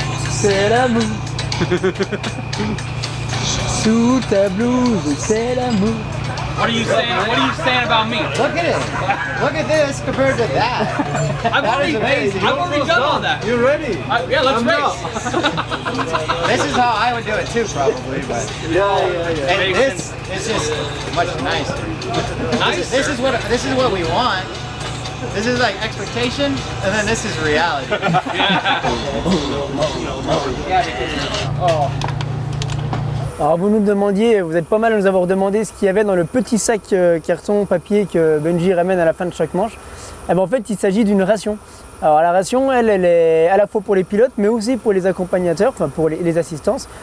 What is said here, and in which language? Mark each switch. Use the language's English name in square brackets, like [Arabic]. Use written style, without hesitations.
[French] C'est l'amour. Sous ta blouse, c'est l'amour. [English] What are you saying about me? Look at it. Look at this compared to that. I've already done all that. You ready? Yeah, let's race. This is how I would do it too, probably. But Yeah. and this is just much nicer. This is what we want. This is like expectation, and then this is reality. [French] Alors vous nous demandiez, vous êtes pas mal à nous avoir demandé ce qu'il y avait dans le petit sac carton papier que Benji ramène à la fin de chaque manche. Et ben en fait il s'agit d'une ration. Alors la ration elle est à la fois pour les pilotes mais aussi pour les accompagnateurs, enfin pour les assistances.